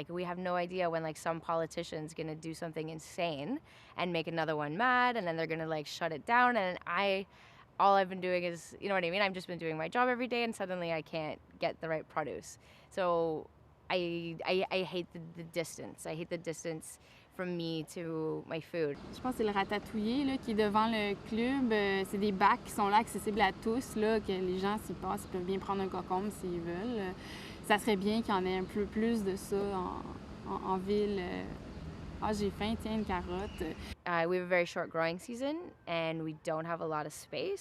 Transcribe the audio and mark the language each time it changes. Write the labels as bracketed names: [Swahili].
[English] Like, we have no idea when like some politician's gonna do something insane and make another one mad, and then they're gonna like shut it down. And all I've been doing is, you know what I mean? I've just been doing my job every day, and suddenly I can't get the right produce. So I hate the distance. I hate the distance from me to my food. [French] Je pense que c'est le Ratatouillé là, qui est devant le club. C'est des bacs qui sont là accessibles à tous, là, que les gens s'y passent, ils peuvent bien prendre un concombre s'ils veulent. Ça serait bien qu'il y en ait un peu plus de ça en ville. Ah, j'ai faim, tiens, une carotte. [English] We have a very short growing season and we don't have a lot of space.